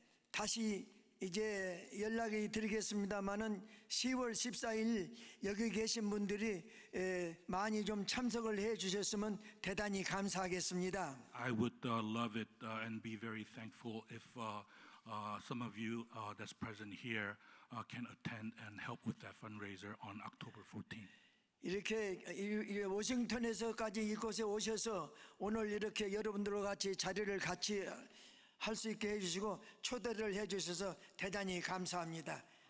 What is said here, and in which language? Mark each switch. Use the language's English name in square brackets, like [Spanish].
[Korean] 다시 이제 연락이 드리겠습니다마는 10월 14일 여기 계신 분들이 많이 좀 참석을 해 주셨으면 대단히 감사하겠습니다. [English] I would love it and be very thankful if some of you that's present here can attend and help with that fundraiser on October 14th. [Korean] 이렇게 워싱턴에서까지 이곳에 오셔서 오늘 이렇게 여러분들과 같이 자리를 같이 할 수 있게 해주시고 초대를 해주셔서 대단히 감사합니다.